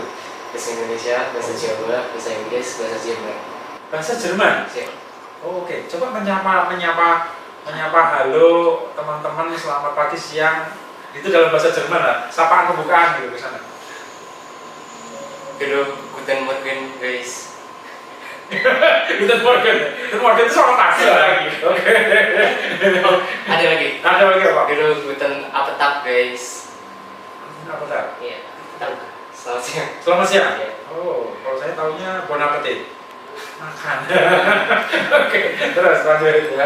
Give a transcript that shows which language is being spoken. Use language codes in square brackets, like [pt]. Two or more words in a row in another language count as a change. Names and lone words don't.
[id] Bahasa Indonesia, bahasa Jawa, bahasa Inggris, bahasa Jerman. Bahasa Jerman. Siap. Oh, oke. Coba menyapa halo teman-teman, selamat pagi, siang. Itu dalam bahasa Jerman lah. Sapaan pembukaan gitu ke sana. [de] Hello, guten Morgen guys. Guten Morgen. Guten Morgen [id] itu seorang taksi lagi. Oke. Ada lagi. Ada lagi apa? [de] Hello, guten Appetit guys. [id] Apa tak? Iya. Selamat siang. Selamat siang. Iya. Oh, kalau saya taunya [fr] bon appetit. [id] Makan. Oke, terus lanjut ya.